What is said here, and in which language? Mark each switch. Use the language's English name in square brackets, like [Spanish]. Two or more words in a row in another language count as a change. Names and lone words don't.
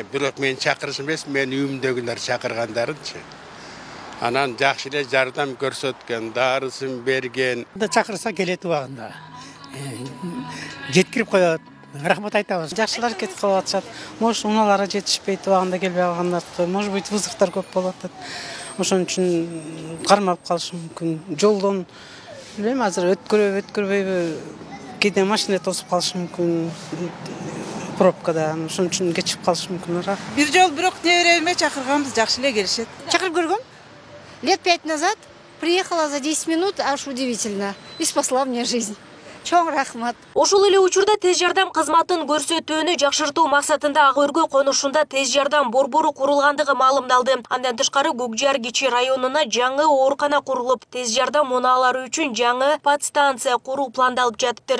[Kyrgyz] Бирок мен чакырыш эмес, мен үйүмдөгүлөр чакыргандарынчы. Анан жакшы эле жардам көрсөткөн, дарысын берген. Чакырса келет убагында. Жеткирип коет. Рахмат айтабыз. Жакшы аракет кылып атышат. Может, унаалары жетишпейт, убагында келбей калгандар, [Russian] может быть, [Kyrgyz] вызовдор көп болуп атат. Ошон үчүн кармап калышы мүмкүн. Жолдон билем, азыр өткөрбөйбү, кээде машина тосуп калышы мүмкүн. Пробкада, ошон үчүн кечип калышы мүмкүн. Бир жол бирок небереме чакырганбыз, жакшы эле келишет. Чакырып көргөм. [Russian] Лет 5 назад приехала за 10 минут, аж удивительно, и спасла мне жизнь. [Kyrgyz] Чоң рахмат. Ошол эле учурда тез жардам кызматын көрсөтүүнү жакшыртуу максатында Ак Өргө конушунда тез жардам борбору курулгандыгы маалымдалды. Андан тышкары Көкжар кичи районуна жаңы оорукана курулуп, тез жардам мунаалары үчүн жаңы подстанция куруу пландалып жатыптыр.